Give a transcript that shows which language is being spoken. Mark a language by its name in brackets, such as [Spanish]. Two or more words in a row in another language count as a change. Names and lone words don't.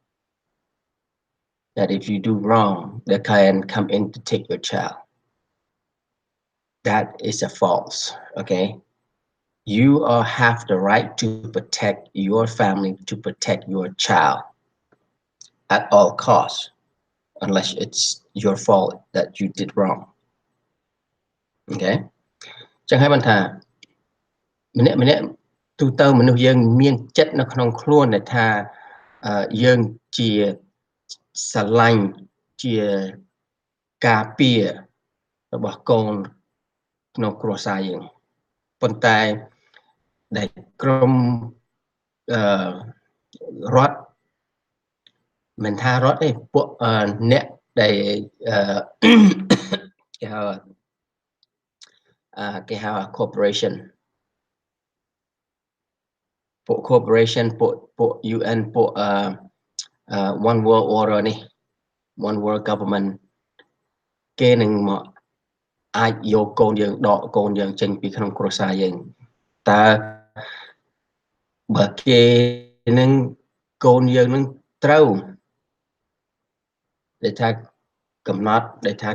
[English] that if you do wrong they can come in to take your child that is a false okay you have the right to protect your family to protect your child at all costs unless it's your fault that you did wrong okay [Khmer] ចឹងហើយបានថាម្នាក់ទូទៅមនុស្ស យើងមានចិត្តនៅក្នុងខ្លួនដែលថាយើងជាស្រឡាញ់ជាការពាររបស់កូនក្នុងគ្រួសារយើងប៉ុន្តែដែលក្រុមរដ្ឋមិនថារដ្ឋទេពួកអ្នកដែលគេហៅ corporation ពួក corporation ពួក UN ពួក [English] one world order [Khmer] នេះ [English] one world government [Khmer] គេនឹងមកអាចយកកូនយើងដកកូនយើងចេញពីក្នុងគ្រួសារយើងតើបើគេនឹងកូនយើងនឹងត្រូវដែលថាកំណត់ដែលថា